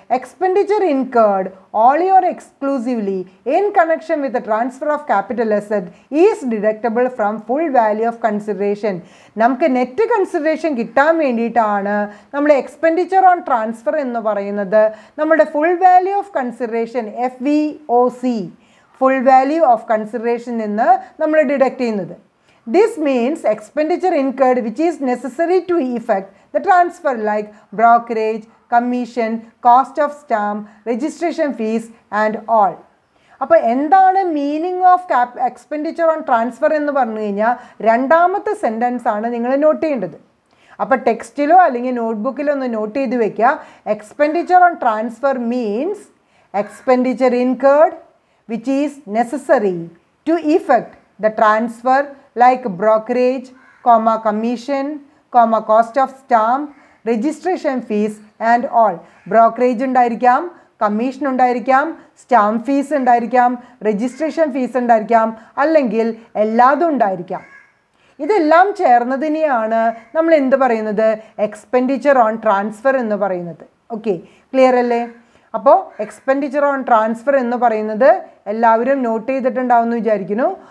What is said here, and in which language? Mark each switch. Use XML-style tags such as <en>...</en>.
<en>Expenditure incurred only or exclusively in connection with transfer of capital asset is deductible from full value of consideration.</en> <ml>നമുക്ക് net consideration കിട്ടാൻ വേണ്ടിയിട്ടാണ് നമ്മൾ expenditure on transfer എന്ന് പറയുന്നത് നമ്മുടെ full value of consideration FVOC full value of consideration നിന്ന് നമ്മൾ deduct ചെയ്യുന്നത്.</ml> <en>This means expenditure incurred which is necessary to effect the transfer like brokerage, commission, cost of stamp, registration fees and all.</en> <ml>അപ്പോൾ എന്താണ് meaning of expenditure on transfer എന്ന് പറഞ്ഞു കഴിഞ്ഞാൽ രണ്ടാമത്തെ sentence ആണ് നിങ്ങൾ നോട്ട് ചെയ്യേണ്ടത്. അപ്പോൾ ടെക്സ്റ്റിലോ അല്ലെങ്കിൽ നോട്ട്ബുക്കിലോ ഒന്ന് നോട്ട് ചെയ്ത് വെക്കുക.</ml> <en>Expenditure on transfer means expenditure incurred which is necessary to effect the transfer like brokerage, commission, cost of stamp, registration fees and all.</en> <ml>Brokerage ഉണ്ടായിരിക്കാം, കമ്മീഷൻ ഉണ്ടായിരിക്കാം, സ്റ്റാമ്പ് ഫീസ് ഉണ്ടായിരിക്കാം, രജിസ്ട്രേഷൻ ഫീസ് ഉണ്ടായിരിക്കാം, അല്ലെങ്കിൽ എല്ലാതും ഉണ്ടായിരിക്കാം. ഇതെല്ലാം ചേർന്നതിനെയാണ് നമ്മൾ എന്ത് പറയുന്നത്? എക്സ്പെൻഡിച്ചർ ഓൺ ട്രാൻസ്ഫർ എന്ന് പറയുന്നത്. ഓക്കെ, ക്ലിയർ അല്ലേ? അപ്പോൾ എക്സ്പെൻഡിച്ചർ ഓൺ ട്രാൻസ്ഫർ എന്ന് പറയുന്നത് എല്ലാവരും നോട്ട് ചെയ്തിട്ടുണ്ടാവുമെന്ന് വിചാരിക്കുന്നു.</ml>